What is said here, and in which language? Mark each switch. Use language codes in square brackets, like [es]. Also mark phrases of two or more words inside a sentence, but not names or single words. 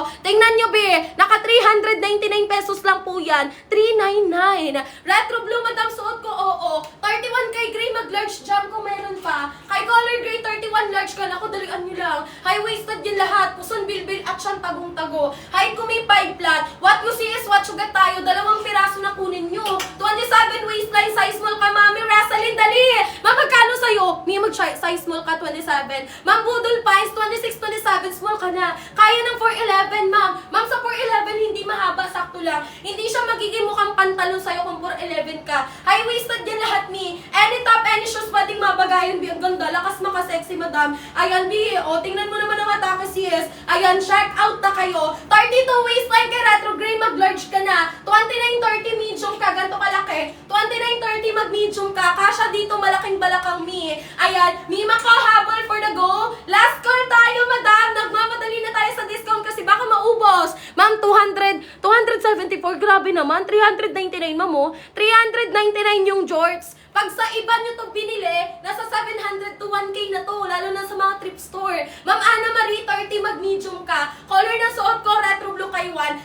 [tl] Tingnan nyo, be. Naka 399 pesos lang po yan. 399. Retro Blue, madam, suot ko, oo. 31 kay gray, mag-large jam ko meron pa. Kay color gray, 31 large ka. Naku, dalian nyo lang. High-waisted yun lahat. Puson, bilbil, at siyang tagong-tago. Height ko may 5 flat. [en] What you see is what you get tayo. [tl] 2 piraso na kunin nyo. 27 waistline, size small ka, mami. Wrestling, dali. Ma'am, magkano sa'yo? May mag-size small ka, 27. Ma'am, Budol Pines, 26, 27, small ka na. Kaya ng 411, ma'am. Ma'am, sa 411, hindi mahaba, sakto lang. Hindi siya magiging mukhang pantalon sa'yo kung 411 ka. High-waisted yan lahat, mi. [en] Any top, any shoes, [tl] pwedeng mabagayan, bi. Ang ganda, lakas makasexy, madam. Ayan, bi. O, tingnan mo naman ang atake, sis. Ayan, [en] check out [tl] na kayo. 32 waistline kay Retro Gray, mag-large ka na. 29, 30, medium ka, ganito kalaki. 29, 30, mag-medium mag-medium ka. Kasha dito, malaking balakang mi. Ayan, Mima ko, habol [en] for the go. Last call [tl] tayo, madam. Nagmamadali na tayo sa discount kasi baka maubos. Ma'am, 274, grabe naman. 399, ma'am, oh. 399 yung jorts. Pag sa iba nyo to binili, nasa 700 to 1K na to, lalo na sa mga [en] thrift store. [tl] Ma'am Ana Marie, 30 mag-medium ka. Color na suot ko, retro blue kay Juan.